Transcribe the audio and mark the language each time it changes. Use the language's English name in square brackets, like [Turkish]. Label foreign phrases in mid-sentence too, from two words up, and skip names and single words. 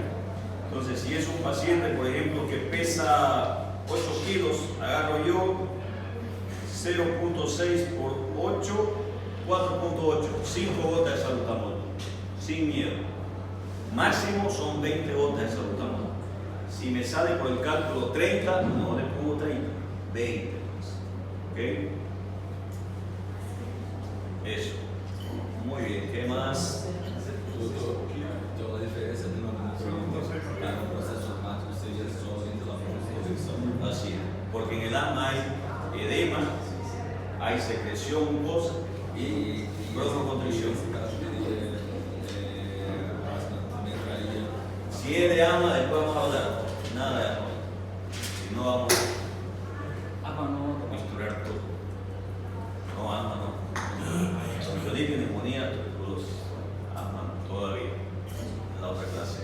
[Spanish] Entonces, si es un paciente, por ejemplo, que pesa 8 kilos, agarro yo 0.6 por 8, 4.8, 5 gotas de salbutamol, sin miedo. Máximo son 20 gotas de salbutamol. Si me sale por el cálculo 30, no le pongo 30, 20. ¿Ok? Eso. Muy bien, ¿qué más? [Portuguese] Então, a diferença de uma para um processo asmático seria só entre a broncoconstricção. [Spanish] Así es, porque en el asma hay edema, hay secreción mucosa y broncoconstricción. [Portuguese] Nesse caso, teria asma também entraria. [Spanish] Si es de asma, después vamos a hablar. Nada de asma. Si no, vamos a misturar todo. No, asma no. Bronquiolitis, neumonía, tuberculosis. Asma todavía. En la otra clase.